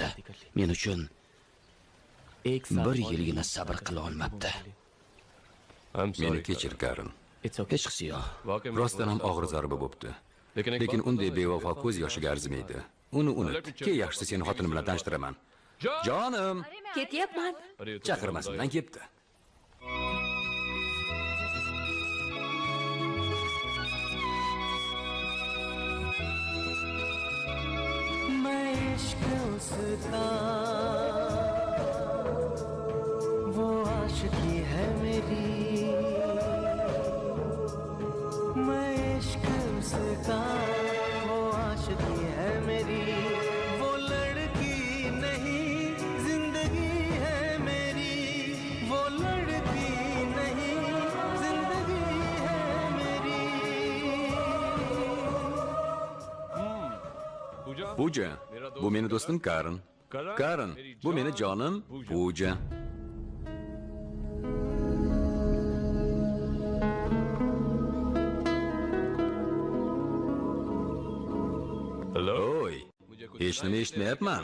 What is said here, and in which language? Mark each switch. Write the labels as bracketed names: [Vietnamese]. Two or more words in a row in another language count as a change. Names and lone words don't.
[Uzbek] Men uchun 1 yilgina sabr qila olmabdi. Meni kechir, Karin. Hech qisi yo'q. Rostdan ham og'ir zarba bo'pti. Lekin unday bevafo ko'z yoshiga arzimaydi. Uni unut. Ke yaxshisi seni xotinim bilan tanishtiraman. Jonim, Ketyapman. chaqirmasimdan ketdi. [Hindi] मैं इश्क उसका, वो आशिकी है मेरी। मैं इश्क उसका, वो आशिकी है मेरी। वो लड़की नहीं जिंदगी है मेरी, वो लड़की नहीं जिंदगी है मेरी। [Uzbek] Puja, bu meni do'stim Karin. Karin, bu meni jonim Puja. Oy, hech nima eshitmayapman.